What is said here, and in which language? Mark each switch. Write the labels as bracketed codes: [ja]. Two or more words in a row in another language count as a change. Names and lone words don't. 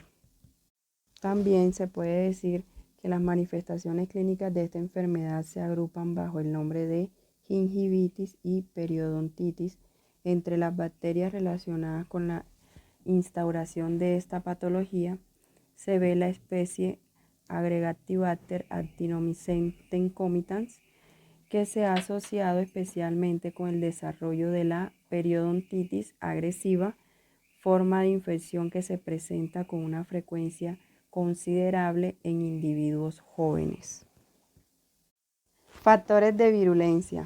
[es] También se puede decir que las manifestaciones clínicas de esta enfermedad se agrupan bajo el nombre de gingivitis y periodontitis. Entre las bacterias relacionadas con la instauración de esta patología se ve la especie Aggregativater actinomycetin comitans, que se ha asociado especialmente con el desarrollo de la periodontitis agresiva, forma de infección que se presenta con una frecuencia considerable en individuos jóvenes. Factores de virulencia.